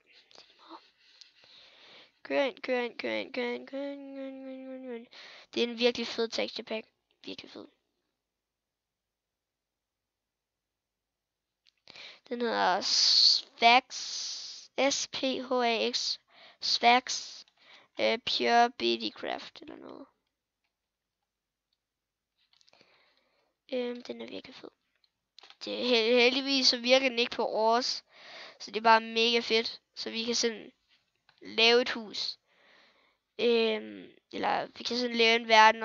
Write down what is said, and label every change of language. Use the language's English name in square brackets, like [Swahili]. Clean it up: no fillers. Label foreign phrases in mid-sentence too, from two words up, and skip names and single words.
[Danish] Kør ind. Det er en virkelig fed [English] texture pack. [Danish] Virkelig fed. Den hedder Sphax. S-P-H-A-X. Sphax. Pure BD-Craft eller noget. Den er virkelig fed. Det er heldigvis så virker den ikke på års. Så det er bare mega fedt. Så vi kan sådan lave et hus. Eller vi kan sådan lave en verden.